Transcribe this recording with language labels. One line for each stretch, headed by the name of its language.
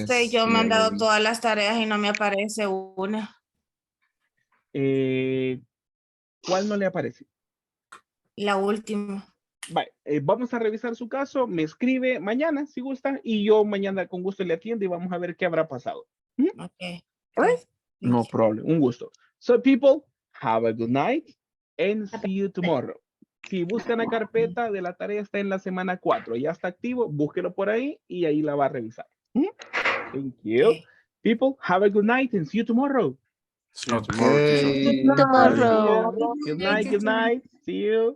Spanish: Yo me han dado todas las tareas y no me aparece una. ¿Cuál no le aparece? La última. Vale, vamos a revisar su caso, me escribe mañana si gusta y yo mañana con gusto le atiendo y vamos a ver qué habrá pasado.
English: Okay. All right? No problem,
Spanish: un gusto.
English: So people, have a good night and see you tomorrow.
Spanish: Si buscan la carpeta de la tarea está en la semana 4, ya está activo, búsquelo por ahí y ahí la va a revisar.
English: Thank you. Okay. People, have a good night and see you tomorrow. See you tomorrow, teacher. See you tomorrow. Good night, good night. See you.